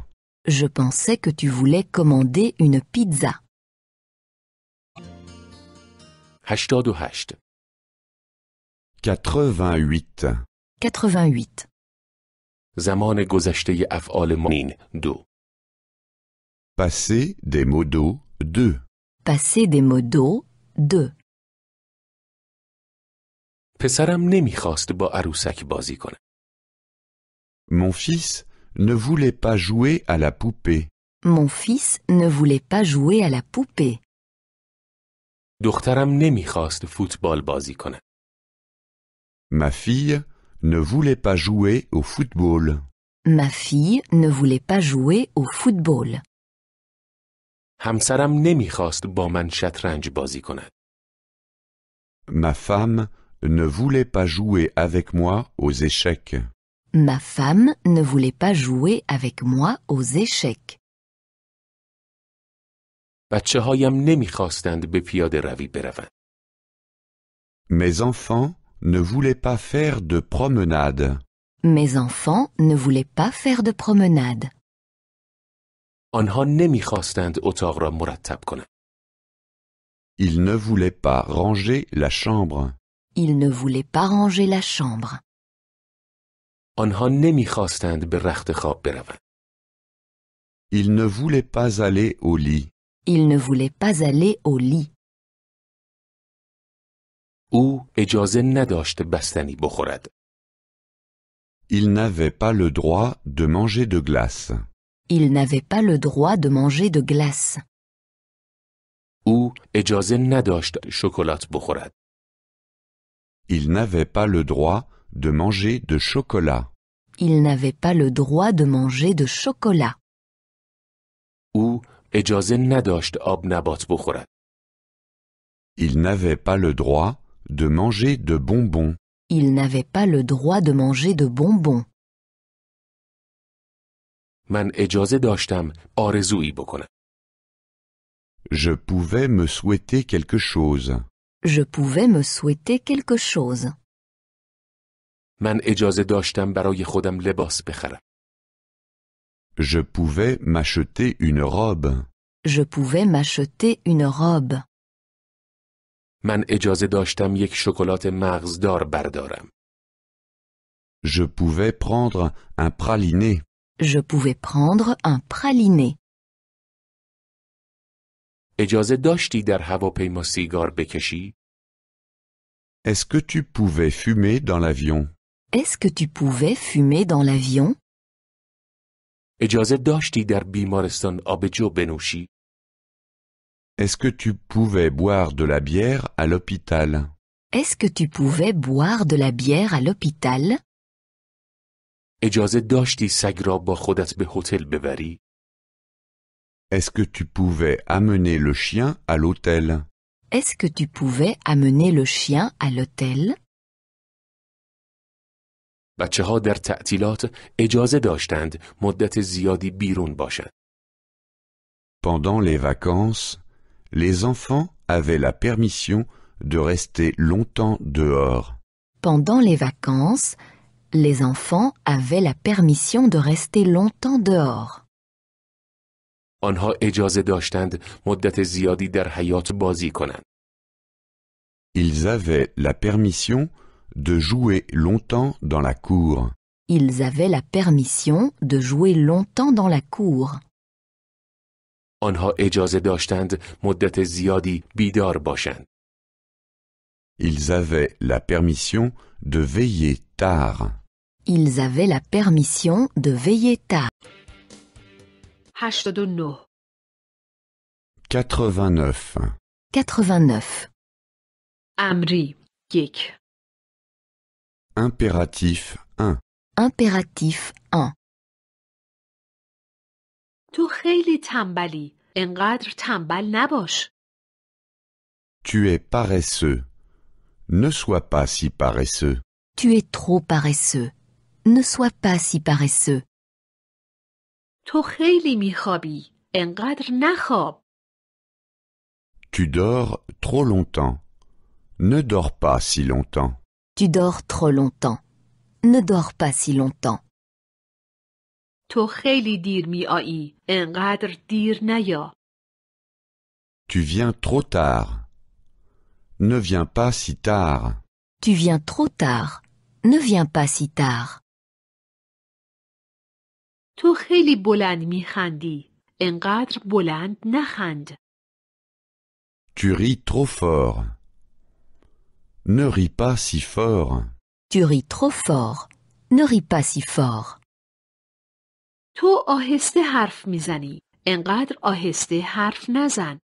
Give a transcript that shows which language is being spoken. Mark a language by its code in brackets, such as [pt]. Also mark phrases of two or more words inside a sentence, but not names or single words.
[fr] Je pensais que tu voulais commander une pizza. 88. 88. 88. [fa] زمان گذشته افعال مانین 2. [fr] Passé des modos 2. Passé des modos 2. [fa] پسرم نمیخواست با عروسک بازی کنه. [fr] Mon fils ne voulait pas jouer à la poupée. Mon fils ne voulait pas jouer à la poupée. [fa] دخترم نمیخواست فوتبال بازی کنه. [fr] Ma fille ne voulait pas jouer au football. Ma fille ne voulait pas jouer au football. [fa] همسرم نمیخواست با من شطرنج بازی کند. [fr] Ma femme ne voulait pas jouer avec moi aux échecs. Ma femme ne voulait pas jouer avec moi aux échecs. [fa] بچه هایم نمیخواستند به پیاده روی بروند. [fr] Mes enfants ne voulaient pas faire de promenade. Mes enfants ne voulaient pas faire de promenade. [fa] آنها نمیخواستند اتاق را مرتب کنند. [fr] Ils ne voulaient pas ranger la chambre. Ils ne voulaient pas ranger la chambre. [fa] آنها نمیخواستند به رخت خواب بروند. [fr] Ils ne voulaient pas aller au lit. Ils ne voulaient pas aller au lit. [fa] او اجازه نداشت بستنی بخورد. [fr] Il n'avait pas le droit de manger de glace. Il n'avait pas le droit de manger de glace. [fa] او اجازه نداشت شکلات بخورد. [fr] Il n'avait pas le droit de manger de chocolat. Il n'avait pas le droit de manger de chocolat. [fa] او اجازه نداشت آب نبات بخورد. [fr] Il n'avait pas le droit de manger de bonbons. Il n'avait pas le droit de manger de bonbons. [fa] من اجازه داشتم آرزویی بکنم. [fr] Je pouvais me souhaiter quelque chose. Je pouvais me souhaiter quelque chose. [fa] من اجازه داشتم برای خودم لباس بخرم. [fr] Je pouvais m'acheter une robe. Je pouvais m'acheter une robe. [fa] من اجازه داشتم یک شکلات مغزدار بردارم. [fr] Je pouvais prendre un praliné. Je pouvais prendre un praliné. [fa] اجازه داشتی در هواپیما سیگار بکشی؟ [fr] Est-ce que tu pouvais fumer dans l'avion? Est-ce que tu pouvais fumer dans l'avion? [fa] اجازه داشتی در بیمارستان آبجو بنوشی؟ [fr] Est-ce que tu pouvais boire de la bière à l'hôpital? Est-ce que tu pouvais boire de la bière à l'hôpital? [fa] اجازه داشتی سگ را با خودت به هتل ببری؟ [fr] Est-ce que tu pouvais amener le chien à l'hôtel? Est-ce que tu pouvais amener le chien à l'hôtel? [fa] بچه‌ها در تعطیلات اجازه داشتند مدت زیادی بیرون باشند. [fr] Pendant les vacances, les enfants avaient la permission de rester longtemps dehors. Pendant les vacances, les enfants avaient la permission de rester longtemps dehors. [fa] آنها اجازه داشتند مدت زیادی در حیاط بازی کنند. [fr] Ils avaient la permission de jouer longtemps dans la cour. Ils avaient la permission de jouer longtemps dans la cour. [fa] آنها اجازه داشتند مدت زیادی بیدار باشند. [fr] Ils avaient la permission de veiller tard. Ils avaient la permission de veiller tard. 89. 89. 89. [fa] امری 1. [fr] Impératif 1. Impératif 1. [fa] تو خیلی تنبلی. انقدر تنبل نباش. [fr] Tu es paresseux. Ne sois pas si paresseux. Tu es trop paresseux. Ne sois pas si paresseux. [fa] تو خیلی میخوابی. انقدر نخواب. [fr] Tu dors trop longtemps. Ne dors pas si longtemps. Tu dors trop longtemps. Ne dors pas si longtemps. [fa] تو خیلی دیر میایی. انقدر دیر نیا. [fr] Tu viens trop tard. Ne viens pas si tard. Tu viens trop tard. Ne viens pas si tard. [fa] تو خیلی بلند میخندی. انقدر بلند نخند. [fr] Tu ris trop fort. Ne ris pas si fort. Tu ris trop fort. Ne ris pas si fort. [fa] تو آهسته حرف میزنی. انقدر آهسته حرف نزن.